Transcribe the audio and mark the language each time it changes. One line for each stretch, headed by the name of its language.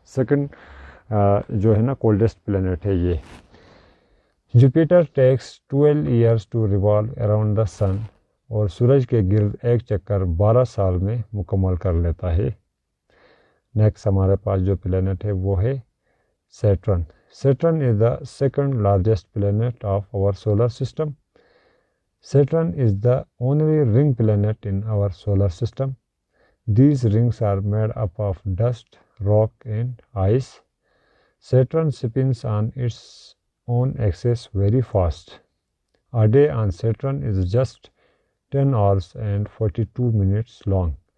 Urdu: Second جو ہے نا کولڈسٹ پلینٹ ہے یہ.
English: Jupiter takes 12 years to revolve around the sun
Urdu: اور سورج کے گرد ایک چکر 12 سال میں مکمل کر لیتا ہے. نیکسٹ ہمارے پاس جو پلینٹ ہے وہ ہے Saturn.
English: Saturn is the second largest planet of our solar system. Saturn is the only ring planet in our solar system. These rings are made up of dust, rock and ice. Saturn spins on its own axis very fast. A day on Saturn is just 10 hours and 42 minutes long.